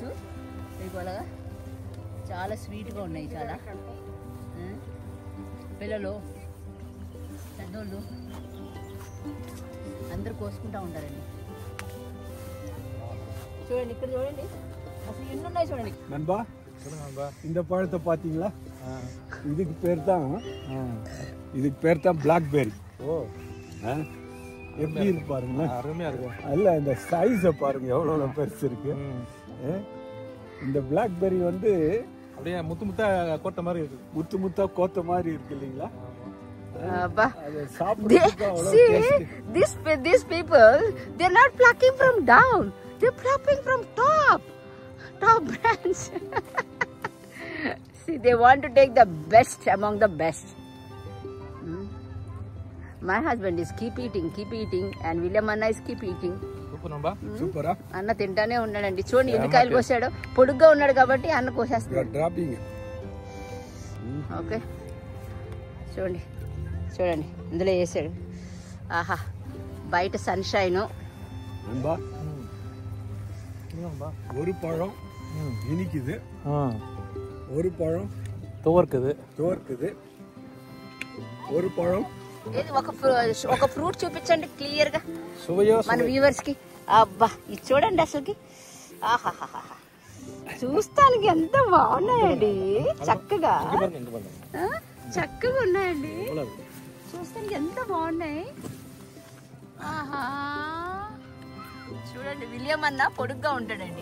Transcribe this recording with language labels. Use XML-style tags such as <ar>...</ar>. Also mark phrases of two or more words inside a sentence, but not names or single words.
<te>ఇలాగా చాలా స్వీట్గా ఉన్నాయి. చాలా పిల్లలు పెద్దోళ్ళు అందరూ కోసుకుంటా ఉంటారండి. చూడండి ఇక్కడ చూడండి అసలు ఎన్ని ఉన్నాయి చూడండి.</te> <ta>நண்பா இந்த பழத்தை பாத்தீங்களா? இதுக்கு பேர் தான் பிளாக்பெர்ரி. எப்படி இருக்கு பாருங்க, அருமையா இருக்கு. அல்ல இந்த சைஸை பாருங்க எவ்வளவு பெருசு இருக்கு. இந்த பிளாக்பெர்ரி வந்து அப்படியே முத்தா கோத்த மாதிரி இருக்கு. முத்தா கோத்த மாதிரி இருக்கு இல்லீங்களா?</ta> <en>These people, they're not plucking from down, they're plucking from top branch. See, they want to take the best among the best. My husband is keep eating and William Anna is keep eating.</en> <te>సూపరా? అన్న తింటానే ఉన్నాడండి. చూడండి ఎన్ని కాయలు కోసాడు. పొడుగ్గా ఉన్నాడు కాబట్టి అన్న కోసేస్తాడు. ఓకే చూడండి ఇందులో వేసాడు. ఆహా బయట సన్షైన్.</te> <ta>ஒரு பழம் இனிக்குது, ஒரு பழம் துவர்க்குது, ஒரு பழం.</ta> <te>ఏది ఒక ఫ్రూట్ చూపించండి క్లియర్ గా మన వ్యూవర్స్ కి. అబ్బా ఇది చూడండి అసలుకి. ఆహాహా చూస్తానికి ఎంత బాగున్నాయండి. చక్కగా ఉన్నాయండి. చూస్తానికి ఎంత బాగున్నాయి. ఆహా చూడండి విలియం అన్న పొడుగ్గా ఉంటాడండి.</te>